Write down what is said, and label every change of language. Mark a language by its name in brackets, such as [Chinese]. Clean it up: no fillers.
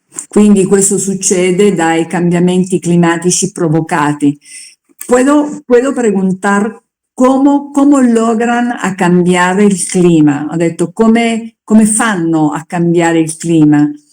[Italian] Quindi questo succede dai cambiamenti climatici provocati. [Spanish] Puedo preguntar cómo logran a [Italian] cambiare il clima? Ho detto come fanno a cambiare il clima?